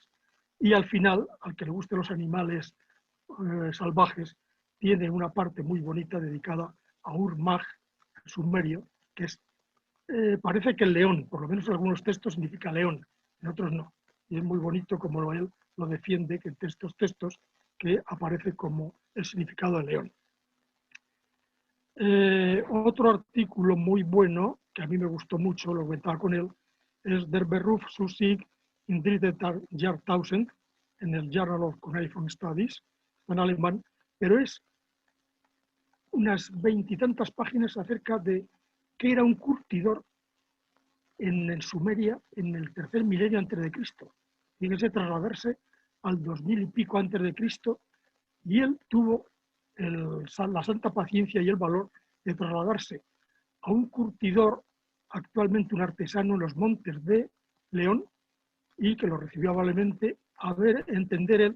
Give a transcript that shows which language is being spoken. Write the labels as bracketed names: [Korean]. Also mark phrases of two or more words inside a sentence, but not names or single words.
[Spanish] Y al final, al que le gusten los animales salvajes, tiene una parte muy bonita dedicada a Ur-Mag, el sumerio, que es, parece que el león, por lo menos en algunos textos significa león, en otros no. Y es muy bonito como él lo defiende, que en estos textos que aparece como el significado de león. Otro artículo muy bueno, que a mí me gustó mucho, lo comentaba con él, es Der Beruf zu sich in dritte Jahrtausend, en el Journal of Cuneiform Studies, en alemán, pero es unas 20 y tantas páginas acerca de qué era un curtidor en Sumeria en el 3er milenio antes de Cristo. Tiene que trasladarse al 2000 y pico antes de Cristo, y él tuvo la santa paciencia y el valor de trasladarse a un curtidor, actualmente un artesano en los montes de León, y que lo recibió amablemente, a ver, entender él.